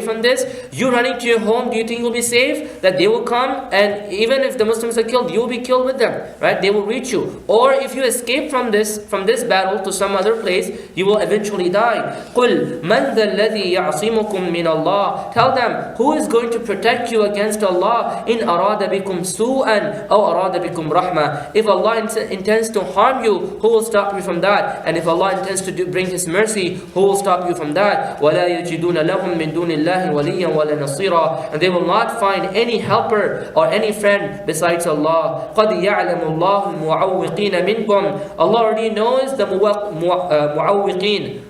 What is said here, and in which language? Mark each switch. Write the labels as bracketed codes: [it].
[en] from this, you running to your home, do you think you'll be safe? That they will come, and even if the Muslims are killed, you will be killed with them, right? They will reach you. Or if you escape from this battle to some other place, you will eventually die. [ar] قُلْ مَنْ ذَا الَّذِي يَعْصِمُكُم مِّنَ اللَّهِ. [en] Tell them, who is going to protect you against Allah? [ar] إِنْ أَرَادَ بِكُمْ سُوءًا أَوْ أَرَادَ بِكُمْ رَحْمَةً. [en] If Allah intends to harm you, who will stop you from that? And if Allah intends to bring His mercy, who will stop you from that? [ar] وَلَا يَجِدُونَ لَهُم مِّن دُونِ اللَّهِ وَلِيًّا وَلَا نَصِيرًا. [en] And they will not find any helper or any friend besides Allah. [ar] قَدْ يَعْلَمُ اللَّهُ الْمُعَوِّقِينَ مِنْكُمْ. [en] Allah already knows the mu'awwiqeen.